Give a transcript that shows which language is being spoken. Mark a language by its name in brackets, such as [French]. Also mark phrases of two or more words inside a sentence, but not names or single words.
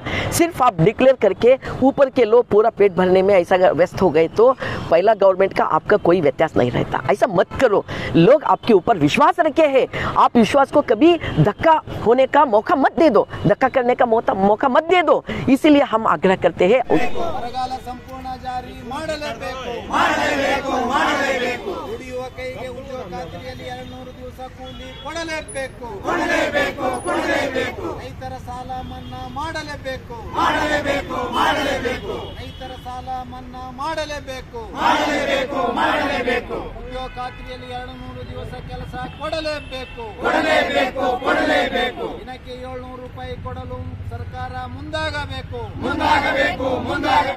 [Hindi] सिर्फ आप डिक्लेयर करके ऊपर के लोग पूरा पेट भरने में ऐसा व्यस्त हो गए तो पहला गवर्नमेंट का आपका कोई व्यत्यास नहीं रहता। ऐसा मत करो, लोग आपके ऊपर विश्वास रखे हैं, आप विश्वास को कभी धक्का होने का मौका मत दे दो, धक्का करने का मौका मत दे दो। इसीलिए हम आग्रह करते हैं [Kannada] ಬರಗಾಲ ಸಂಪೂರ್ಣ ಜಾರಿ ಮಾಡಲೇಬೇಕು ದುಡಿಯುವ ಕೈಗೆ ಉದ್ಯೋಗ ಖಾತ್ರಿಯಲ್ಲಿ 200 ದಿವಸ ಕೂಲಿ ಕೊಡಲೇಬೇಕು ರೈತರ ಸಾಲ ಮನ್ನಾ ಮಾಡಲೇಬೇಕು ರೈತರ ಸಾಲ ಮನ್ನಾ ಮಾಡಲೇಬೇಕು ಉದ್ಯೋಗ ಖಾತ್ರಿಯಲ್ಲಿ 200 ದಿವಸ ಕೆಲಸ ಕೊಡಲೇಬೇಕು ದಿನಕ್ಕೆ 700 ರೂಪಾಯಿ ಕೊಡಲು ಸರ್ಕಾರ ಮುಂದಾಗಬೇಕು